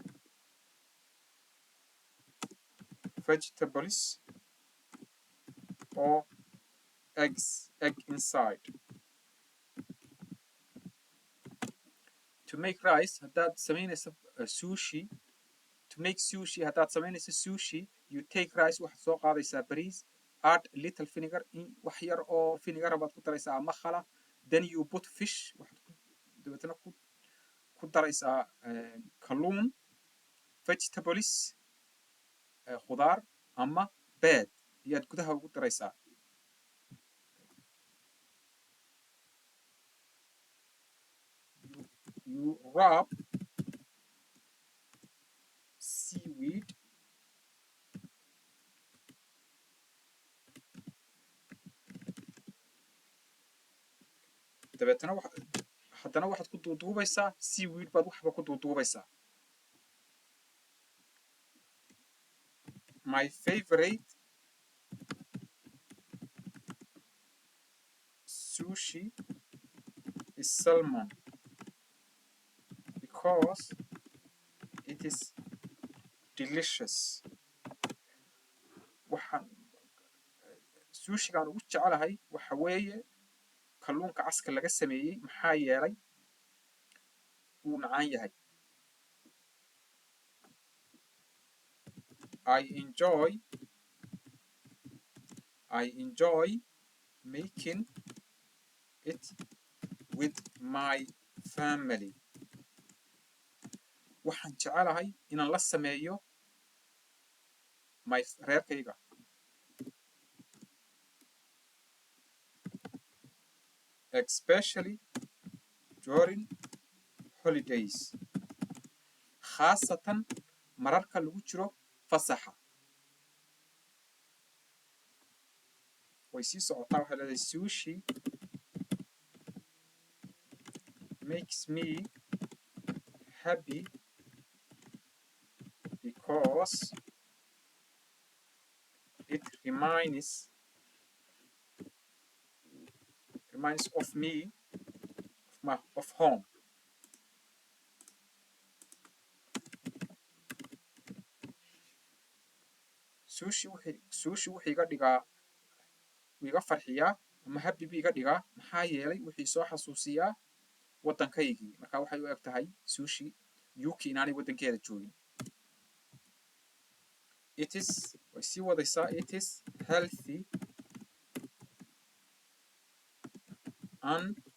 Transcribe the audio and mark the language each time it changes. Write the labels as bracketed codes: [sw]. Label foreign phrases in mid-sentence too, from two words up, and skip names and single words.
[en] vegetables or egg inside to make rice [so] haddaad samaynaysa sushi [en] to make sushi [so] haddaad samaynaysa sushi [en] you take rice [so] waxaad soo qaadaysaa bariis [en] add little vinegar [so] wax yar oo vinegar baad ku daraysaa ama khala [en] then you put fish [so] waxaad dabeetana ku daraysaa kalluun vegetables khudaar ama bed iyaad gudaha ugu daraysaa [en] you wrap seaweed [so] dabeetana haddana waxaad ku duuduubaysaa seaweed baad waxba ku duuduubaysaa [en] my favorite sushi is salmon because it is delicious [so] waxaan sushigaan ugu jecelahay waxa weeye kalluunka caska laga sameeyey maxaa yeelay wuu macaan yahay [en] I enjoy making it with my family [so] waxaan jecelahay inaan la sameeyo reerkayga [en] especially during holidays [so] khaasatan mararka lagu jiro fasaxa way sii socotaa waxay leedahay [en] sushi makes me happy because it reminds of me of home sushi [so] wuxuu iga dhigaa iga farxiyaa ama happy bi iga dhigaa maxaa yeelay wixii soo xasuusiyaa waddankaygii marka waxay u eg tahay sushi Yuki inaanay waddankeeda joogin way sii wadaysaa [en] it is healthy and